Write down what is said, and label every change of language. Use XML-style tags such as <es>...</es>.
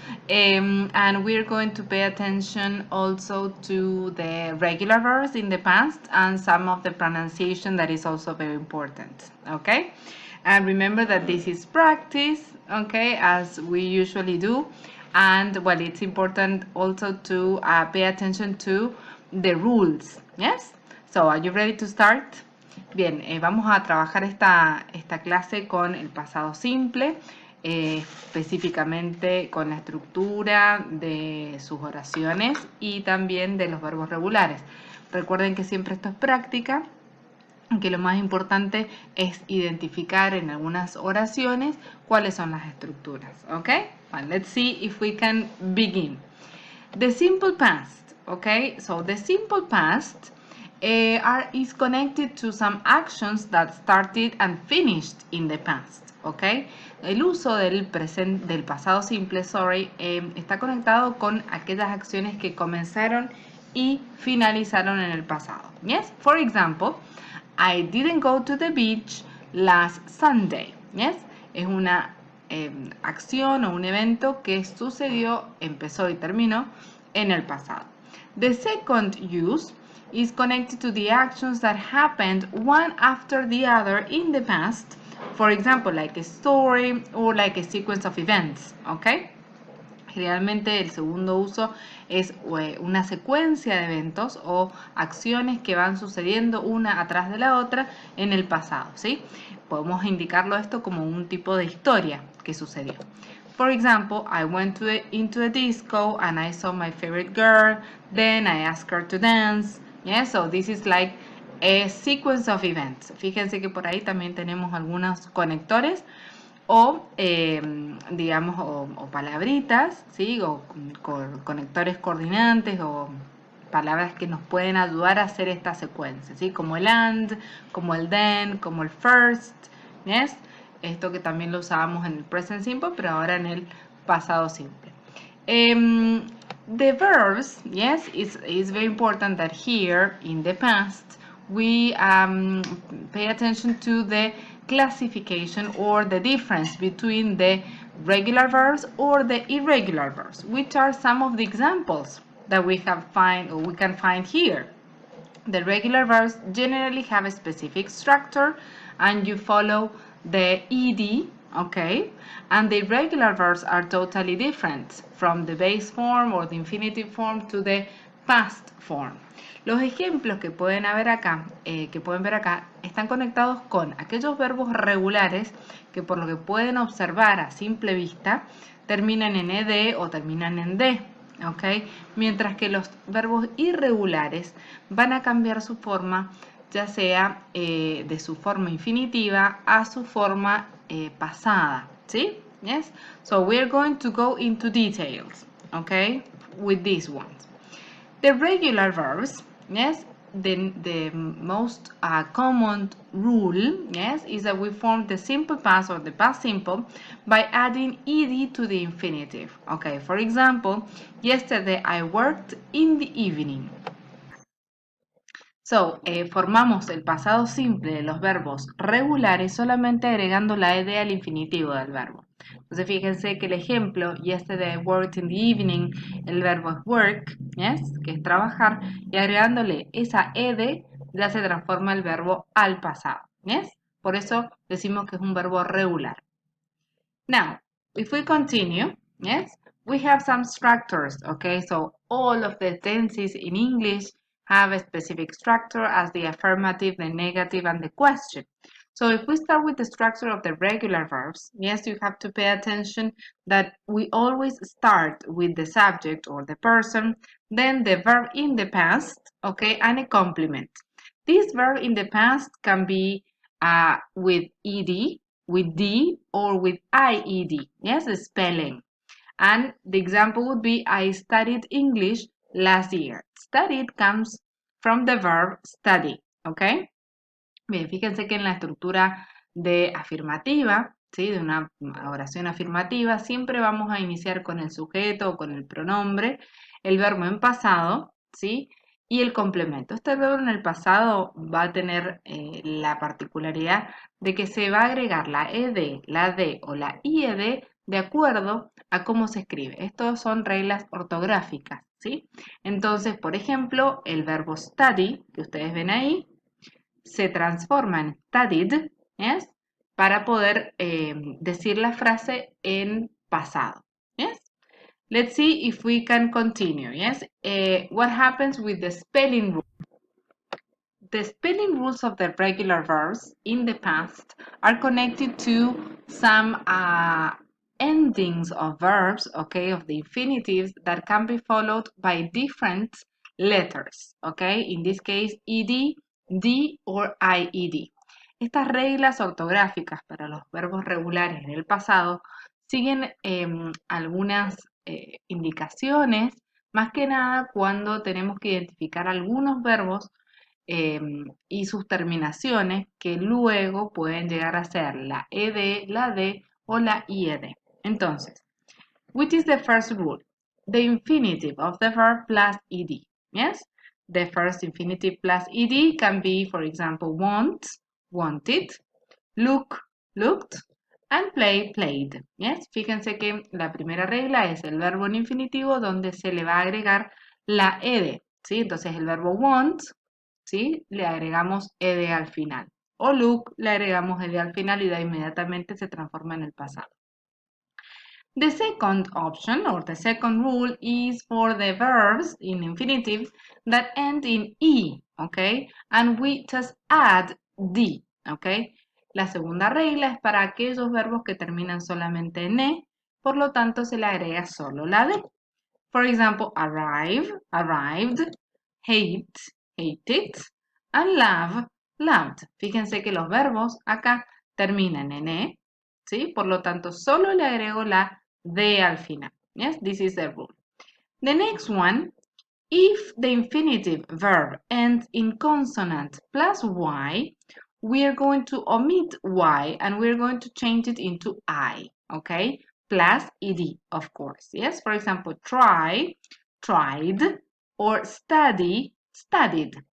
<en>And we're going to pay attention also to the regular verbs in the past and some of the pronunciation that is also very important, okay? And remember that this is practice, okay, as we usually do. And well, it's important also to pay attention to the rules, yes? So, are you ready to start?</en> <es>Bien, vamos a trabajar esta clase con el pasado simple, específicamente con la estructura de sus oraciones y también de los verbos regulares. Recuerden que siempre esto es práctica, que lo más importante es identificar en algunas oraciones cuáles son las estructuras.</es> <en>Okay? Well, let's see if we can begin. The simple past. Okay? So the simple past is connected to some actions that started and finished in the past. Okay?</en> <es>El uso del pasado simple, está conectado con aquellas acciones que comenzaron y finalizaron en el pasado.</es> <en>Yes? For example, I didn't go to the beach last Sunday. Yes?</en> <es>Es una acción o un evento que sucedió, empezó y terminó en el pasado.</es> <en>The second use is connected to the actions that happened one after the other in the past. For example, like a story or like a sequence of events. Okay?</en> <es>Generalmente el segundo uso es una secuencia de eventos o acciones que van sucediendo una atrás de la otra en el pasado, ¿sí? Podemos indicarlo esto como un tipo de historia que sucedió.</es> <en>For example, I went into a disco and I saw my favorite girl, then I asked her to dance. Yeah, so this is like a sequence of events.</en> <es>Fíjense que por ahí también tenemos algunos conectores o digamos o palabritas, ¿sí? O conectores coordinantes o palabras que nos pueden ayudar a hacer esta secuencia, ¿sí? Como el and, como el then, como el first, ¿yes? Esto que también lo usábamos en el present simple, pero ahora en el pasado simple.</es> <en>The verbs, yes, it's very important that here in the past we pay attention to the classification or the difference between the regular verbs or the irregular verbs, which are some of the examples that we can find here. The regular verbs generally have a specific structure and you follow the ed, okay? And the irregular verbs are totally different from the base form or the infinitive form to the past form.</en> <es>Los ejemplos que pueden ver acá están conectados con aquellos verbos regulares que por lo que pueden observar a simple vista terminan en ed o terminan en d. Okay. Mientras que los verbos irregulares van a cambiar su forma, ya sea de su forma infinitiva a su forma pasada, ¿sí?</es> <en>Yes? So we're going to go into details, okay, with these ones. The regular verbs, yes, the most common rule, yes, is that we form the simple past or the past simple by adding ed to the infinitive. Okay, for example, yesterday I worked in the evening.</en> <es>So, formamos el pasado simple de los verbos regulares solamente agregando la ed al infinitivo del verbo. Entonces, fíjense que el ejemplo,</es> <en>yesterday I worked in the evening,</en> <es>el verbo es work, yes, que es trabajar, y agregándole esa ed ya se transforma el verbo al pasado, yes. Por eso decimos que es un verbo regular.</es> <en>Now, if we continue, yes, we have some structures, okay? So all of the tenses in English have a specific structure as the affirmative, the negative, and the question. So if we start with the structure of the regular verbs, yes, you have to pay attention that we always start with the subject or the person, then the verb in the past, okay, and a complement. This verb in the past can be with ed, with D or with IED, yes, the spelling. And the example would be, I studied English last year. Studied comes from the verb study, ¿ok?</en> <es>Bien, fíjense que en la estructura de afirmativa, ¿sí? De una oración afirmativa, siempre vamos a iniciar con el sujeto o con el pronombre, el verbo en pasado, ¿sí? y el complemento. Este verbo en el pasado va a tener la particularidad de que se va a agregar la ed, la d o la ied de acuerdo a cómo se escribe. Estos son reglas ortográficas, ¿sí? Entonces, por ejemplo, el verbo study, que ustedes ven ahí, se transforma en studied, ¿yes? Para poder decir la frase en pasado, ¿yes?</es> <en>Let's see if we can continue, yes? What happens with the spelling rule? The spelling rules of the regular verbs in the past are connected to some endings of verbs, okay, of the infinitives that can be followed by different letters, okay? In this case, ed, d, or ied.</en> <es>Estas reglas ortográficas para los verbos regulares en el pasado siguen algunas indicaciones, más que nada cuando tenemos que identificar algunos verbos y sus terminaciones que luego pueden llegar a ser la ed, la d o la ied.</es> <en>Entonces, which is the first rule? The infinitive of the verb plus ed. Yes? The first infinitive plus ed can be, for example, want, wanted, look, looked, and play, played. Yes?</en> <es>Fíjense que la primera regla es el verbo en infinitivo donde se le va a agregar la ed. ¿Sí? Entonces el verbo want, ¿sí? Le agregamos ed al final. O look, le agregamos ed al final y de inmediatamente se transforma en el pasado.</es> <en>The second option or the second rule is for the verbs in infinitive that end in E, okay? And we just add D, okay?</en> <es>La segunda regla es para aquellos verbos que terminan solamente en E, por lo tanto se le agrega solo la D.</es> <en>For example, arrive, arrived, hate, hated, and love, loved.</en> <es>Fíjense que los verbos acá terminan en E, ¿sí? Por lo tanto, solo le agrego la D al final.</es> <en>Yes, this is the rule. The next one, if the infinitive verb ends in consonant plus Y, we are going to omit Y and we're going to change it into I, okay? Plus ed, of course. Yes, for example, try, tried, or study, studied.</en>